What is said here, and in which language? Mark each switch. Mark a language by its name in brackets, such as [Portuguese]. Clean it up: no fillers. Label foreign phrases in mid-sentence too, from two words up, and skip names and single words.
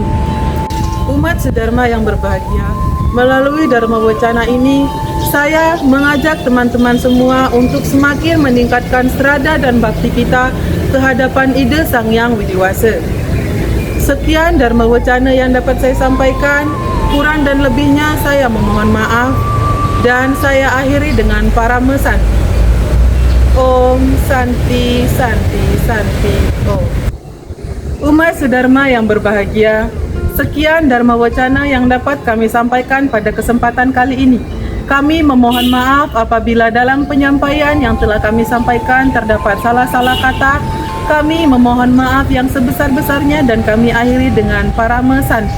[Indonesian] Umat sedharma yang berbahagia, melalui Dharma Wacana ini, saya mengajak teman-teman semua untuk semakin meningkatkan strada dan bakti kita kehadapan ide Sang Hyang Widiwasa. Sekian Dharma Wacana yang dapat saya sampaikan, kurang dan lebihnya saya memohon maaf, dan saya akhiri dengan Parama Santi. [Sanskrit] ॐ शान्तिः शान्तिः शान्तिः ॐ. [Indonesian] Umat sedharma yang berbahagia, sekian Dharma Wacana yang dapat kami sampaikan pada kesempatan kali ini. Kami memohon maaf apabila dalam penyampaian yang telah kami sampaikan terdapat salah-salah kata. Kami memohon maaf yang sebesar-besarnya dan kami akhiri dengan Parama Santi.